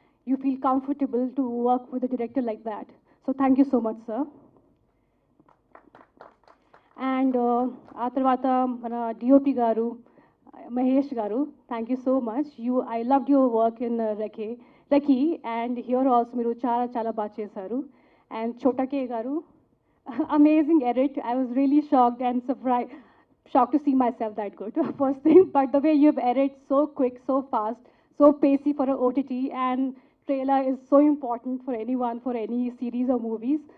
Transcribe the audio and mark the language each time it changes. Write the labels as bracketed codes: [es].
[en] You feel comfortable to work with a director like that. So thank you so much, sir. [te] And ఆ తర్వాత మన DOP గారు మహేష్ గారు, [en] Thank you so much. I loved your work in Reki, and here also [te] మీరు చాలా బాగా చేశారు. [en] And Chotake గారు, amazing edit. I was really shocked and shocked to see myself that good, first thing. But the way you have edited so quick, so fast, so pacey for an OTT, and trailer is so important for anyone, for any series or movies.